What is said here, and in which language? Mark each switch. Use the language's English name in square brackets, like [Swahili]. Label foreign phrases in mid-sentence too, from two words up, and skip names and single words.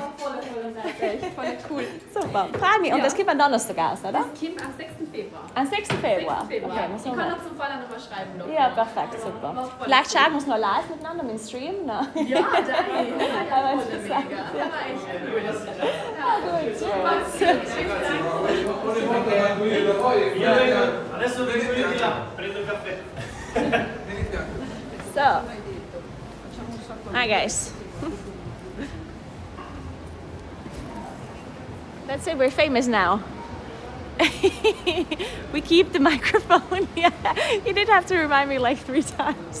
[German] Voll cool. Super, frag mich. Und das gibt am Donnerstag aus, oder? Das kommt am 6. Februar. Am 6. Februar. 6. Februar. Okay, Ich kann noch zum Fall nochmal schreiben. Noch. ja, perfekt, super. Vielleicht schauen wir uns noch live miteinander im Stream. No? Ja, Dani. Aber Voll interessant. mega. Das war echt cool. [Italian] Adesso vengo io di là, prendo il caffè. [English] So, hi guys. Let's say we're famous now. We keep the microphone. Yeah, you did have to remind me like 3 times.